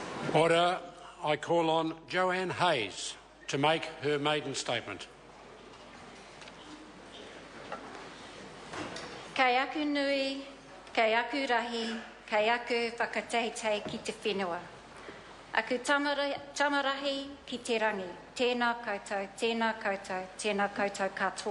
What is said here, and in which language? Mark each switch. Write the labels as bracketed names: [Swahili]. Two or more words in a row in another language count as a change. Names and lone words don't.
[English] Order. I call on Joanne Hayes to make her maiden statement. [Māori] Kei aku nui, kei aku rahi, kei aku whakatehitei ki te whenua. Aku tamarahi ki te rangi, tēnā koutou, tēnā koutou, tēnā koutou katoa.